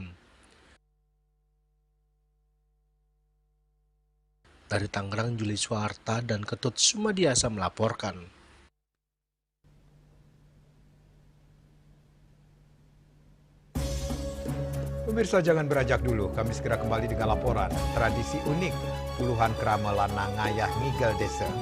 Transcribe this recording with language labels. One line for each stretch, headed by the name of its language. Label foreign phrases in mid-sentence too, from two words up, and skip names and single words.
Indonesian: Dari Tangerang, Juli Soeharto dan Ketut Sumadiasa melaporkan. Pemirsa, jangan beranjak dulu, kami segera kembali dengan laporan tradisi unik puluhan
Balinese: kerama lanang ngayah ngigel desa.